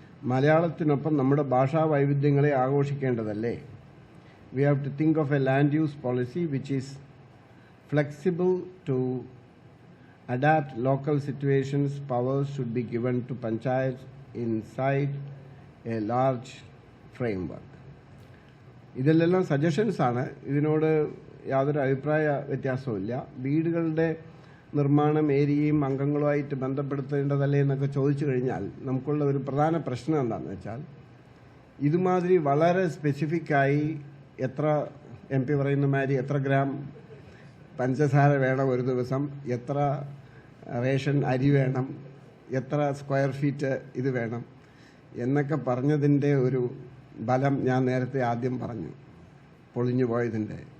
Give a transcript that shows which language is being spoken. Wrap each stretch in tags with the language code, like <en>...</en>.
<ml>മലയാളത്തിനൊപ്പം നമ്മുടെ ഭാഷാ വൈവിധ്യങ്ങളെ ആഘോഷിക്കേണ്ടതല്ലേ?</ml> <en>We have to think of a land use policy which is flexible to adapt local situations. Powers should be given to panchayats inside a large framework.</en> <ml>ഇതെല്ലാം suggestions ആണ്. ഇതിനോട് യാതൊരു അഭിപ്രായ വ്യത്യാസവുമില്ല. വീടുകളുടെ നിർമ്മാണം ഏരിയയും അംഗങ്ങളുമായിട്ട് ബന്ധപ്പെടുത്തേണ്ടതല്ലേ എന്നൊക്കെ ചോദിച്ചു കഴിഞ്ഞാൽ നമുക്കുള്ള ഒരു പ്രധാന പ്രശ്നം എന്താണെന്ന് വെച്ചാൽ, ഇതുമാതിരി വളരെ സ്പെസിഫിക്കായി എത്ര MP പറയുന്ന മാതിരി എത്ര ഗ്രാം പഞ്ചസാര വേണം ഒരു ദിവസം, എത്ര റേഷൻ അരി വേണം, എത്ര സ്ക്വയർ ഫീറ്റ് ഇത് വേണം എന്നൊക്കെ പറഞ്ഞതിൻ്റെ ഒരു ബലം ഞാൻ നേരത്തെ ആദ്യം പറഞ്ഞു, പൊളിഞ്ഞു പോയതിൻ്റെ.</ml>